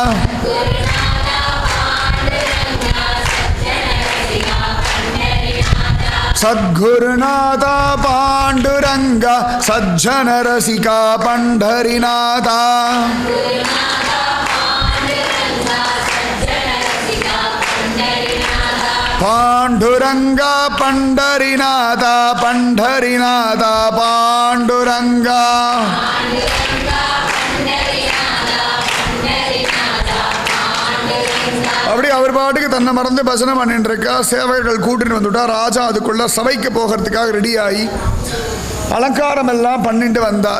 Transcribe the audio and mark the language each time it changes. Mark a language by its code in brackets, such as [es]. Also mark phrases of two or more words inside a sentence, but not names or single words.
[mr] सद्गुरुनाथा पांडुरंगा सज्जन रसिका पंढरीनाथा [ta] पांडुरंगा पंढरीनाथा पंढरीनाथा पांडुरंगा அப்படி அவர் பாட்டுக்கு தன்னை மறந்து பஜனை பண்ணிட்டு இருக்கா. சேவகர்கள் கூட்டிட்டு வந்துட்டா. ராஜா அதுக்குள்ள சபைக்கு போகிறதுக்காக ரெடி ஆகி அலங்காரம் எல்லாம் பண்ணிட்டு வந்தார்.